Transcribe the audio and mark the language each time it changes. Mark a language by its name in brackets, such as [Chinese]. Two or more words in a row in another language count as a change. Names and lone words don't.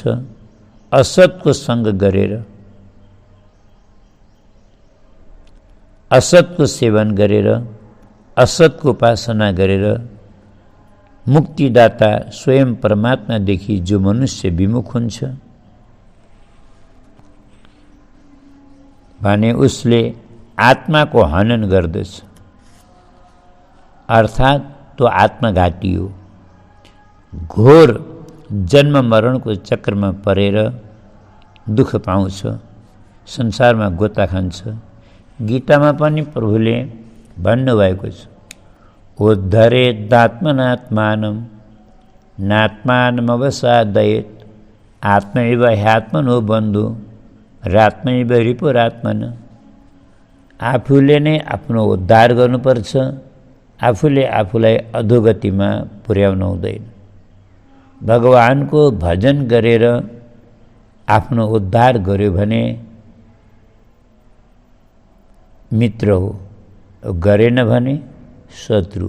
[Nepali] असतको सङ्ग गरेर, असतको सेवन गरेर, असतको उपासना गरेर मुक्तिदाता स्वयं परमात्मादेखि जो मनुष्य विमुख हुन्छ भने उसले आत्माको हनन गर्दछ, अर्थात् त्यो आत्मघाती हो। घोर जन्म मरणको चक्रमा परेर दुःख पाउँछ, संसारमा गोता खान्छ। गीतामा पनि प्रभुले भन्नुभएको छ, [Sanskrit] उद्धरेदात्मनात्मानं नात्मानमवसादयेत् आत्मैव ह्यात्मनो बन्धु रात्मैव रिपुरात्मन। [Nepali] आफूले नै आफ्नो उद्धार गर्नुपर्छ, आफूले आफूलाई अधोगतिमा पुर्याउनु हुँदैन। भगवानको भजन गरेर आफ्नो उद्धार गर्यो भने मित्र हो, गरेन भने शत्रु।